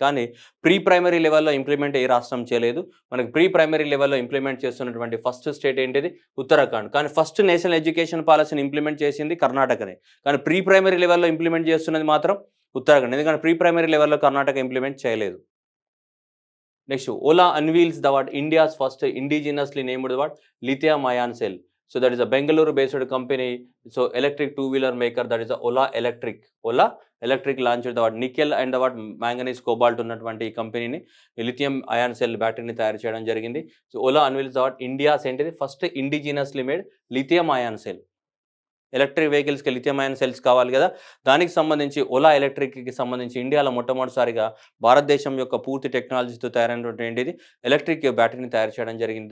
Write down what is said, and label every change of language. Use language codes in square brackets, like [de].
[te] కానీ pre primary లెవెల్లో implement ఏ రాష్ట్రం చేయలేదు. మనకి ప్రీ ప్రైమరీ లెవెల్లో ఇంప్లిమెంట్ చేస్తున్నటువంటి ఫస్ట్ స్టేట్ ఏంటిది? ఉత్తరాఖండ్. కానీ ఫస్ట్ నేషనల్ ఎడ్యుకేషన్ పాలసీని ఇంప్లిమెంట్ చేసింది కర్ణాటకనే. కానీ ప్రీ ప్రైమరీ లెవెల్లో ఇంప్లిమెంట్ చేస్తున్నది మాత్రం ఉత్తరాఖండ్. ఎందుకంటే ప్రీ ప్రైమరీ లెవెల్లో కర్ణాటక ఇంప్లిమెంట్ చేయలేదు. [en] Next Ola unveils the India's first indigenously named lithium ion cell. So that is a Bengaluru based company. So electric two-wheeler maker, that is a Ola Electric launched the nickel and the manganese cobalt [te] ఉన్నటువంటి కంపెనీని lithium ion cell బ్యాటరీని తయారు చేయడం జరిగింది. [en] So Ola unveils the India's ఏంటిది first indigenously made lithium ion cell. [te] Electric వెహికల్స్కి lithium ion cells కావాలి కదా, దానికి సంబంధించి ఓలా ఎలక్ట్రిక్కి సంబంధించి ఇండియాలో మొట్టమొదటిసారిగా భారతదేశం యొక్క పూర్తి టెక్నాలజీతో తయారైనటువంటి ఏంటిది ఎలక్ట్రిక్ బ్యాటరీని తయారు చేయడం జరిగింది.